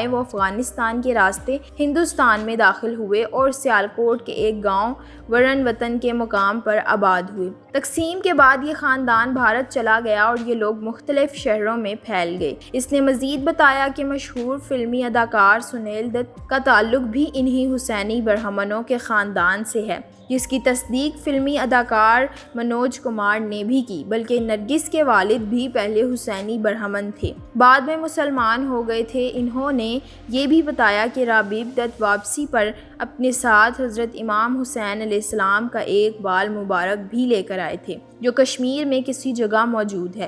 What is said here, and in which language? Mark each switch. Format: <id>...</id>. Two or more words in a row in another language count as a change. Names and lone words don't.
<ur>وہ افغانستان کے راستے ہندوستان میں داخل ہوئے اور سیالکوٹ کے ایک گاؤں ورن وطن کے مقام پر آباد ہوئے۔ تقسیم کے بعد یہ خاندان بھارت چلا گیا اور یہ لوگ مختلف شہروں میں پھیل گئے۔ اس نے مزید بتایا کہ مشہور فلمی اداکار سنیل دت کا تعلق بھی انہی حسینی برہمنوں کے خاندان سے ہے، جس کی تصدیق فلمی اداکار منوج کمار نے بھی کی، بلکہ نرگس کے والد بھی پہلے حسینی برہمن تھے، بعد میں مسلمان ہو گئے تھے۔ انہوں نے یہ بھی بتایا کہ رابیب دت واپسی پر اپنے ساتھ حضرت امام حسین علیہ السلام کا ایک بال مبارک بھی لے کر آئے تھے، جو کشمیر میں کسی جگہ موجود ہے۔</ur>